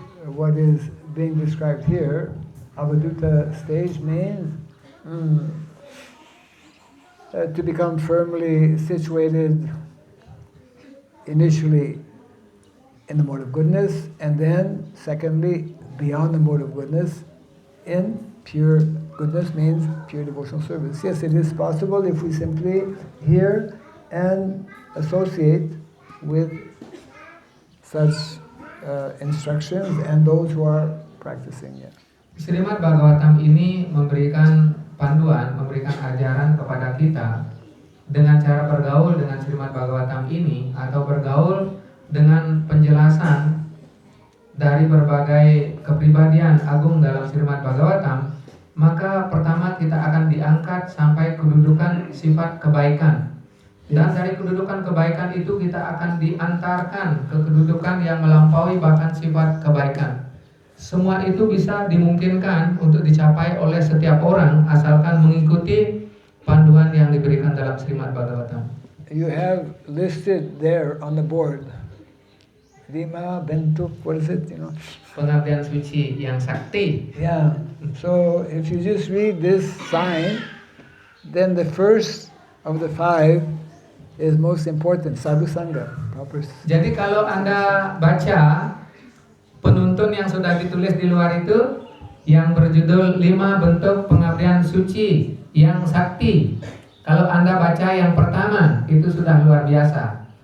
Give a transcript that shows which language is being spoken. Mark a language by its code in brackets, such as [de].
[en] What is being described here, Avaduta stage means to become firmly situated initially in the mode of goodness, and then secondly, beyond the mode of goodness, in pure goodness means pure devotional service. Yes, it is possible if we simply hear and associate with such instructions and those who are practicing it. [id] Srimad Bhagavatam ini memberikan panduan, memberikan ajaran kepada kita dengan cara bergaul dengan Srimad Bhagavatam ini atau bergaul dengan penjelasan dari berbagai kepribadian agung dalam Srimad Bhagavatam, maka pertama kita akan diangkat sampai kedudukan sifat kebaikan. Dan dari kedudukan kebaikan itu kita akan diantarkan ke kedudukan yang melampaui bahkan sifat kebaikan. Semua itu bisa dimungkinkan untuk dicapai oleh setiap orang asalkan mengikuti panduan yang diberikan dalam Srimad Bhagavatam. [en] You have listed there on the board, [id] Lima bentuk, [en] what is it, [id] Pengabdian suci yang sakti. [en] Yeah, so if you just read this sign, then the first of the 5 is most important, sadhu sangha. [id] Jadi kalau Anda baca penuntun yang sudah ditulis di luar itu yang berjudul 5 bentuk pengabdian suci yang sakti. Kalau Anda baca yang pertama itu sudah luar biasa.